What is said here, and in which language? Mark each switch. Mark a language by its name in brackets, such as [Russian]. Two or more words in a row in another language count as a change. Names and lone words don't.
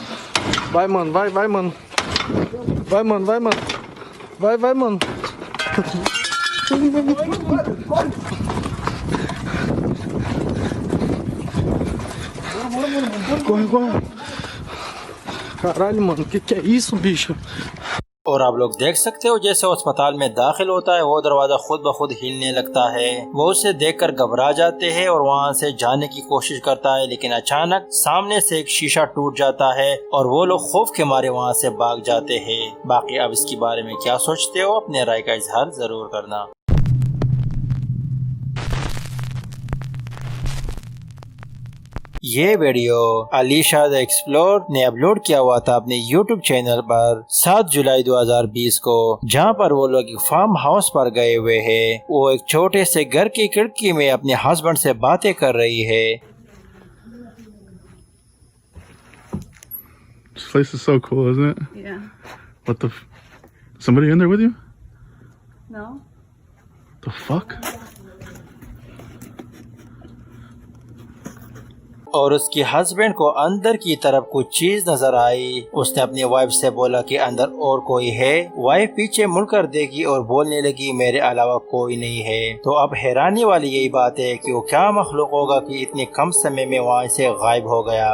[Portuguese] Vai, mano. Vai, mano. Vai, mano. Vai, mano. Corre. Caralho, mano, que é isso, bicho? [Urdu] اور آپ لوگ دیکھ سکتے ہو جیسے وہ اسپتال میں داخل ہوتا ہے، وہ دروازہ خود بخود ہلنے لگتا ہے. وہ اسے دیکھ کر گھبرا جاتے ہیں اور وہاں سے جانے کی کوشش کرتا ہے، لیکن اچانک سامنے سے ایک شیشہ ٹوٹ جاتا ہے اور وہ لوگ خوف کے مارے وہاں سے بھاگ جاتے ہیں. باقی اب اس کے بارے میں کیا سوچتے ہو، اپنے رائے کا اظہار ضرور کرنا. یہ ویڈیو علیشا دی ایکسپلور نے اپلوڈ کیا ہوا تھا اپنے YouTube چینل پر 7 جولائی 2020 کو، جہاں پر وہ لوگ ایک [English] farm house [Urdu] پر گئے ہوئے ہیں. وہ ایک چھوٹے سے گھر کی کھڑکی میں اپنے ہسبینڈ سے باتیں کر رہی ہے. [English] This place is so cool, isn't it? Yeah. What the? Somebody in there with you? No? The fuck? [Urdu] اور اس کے ہسبینڈ کو اندر کی طرف کچھ چیز نظر آئی. اس نے اپنی وائف سے بولا کہ اندر اور کوئی ہے۔ وائف پیچھے مڑ کر دیکھی اور بولنے لگی، میرے علاوہ کوئی نہیں ہے. تو اب حیرانی والی یہی بات ہے کہ وہ کیا مخلوق ہوگا کہ اتنے کم سمے میں وہاں سے غائب ہو گیا.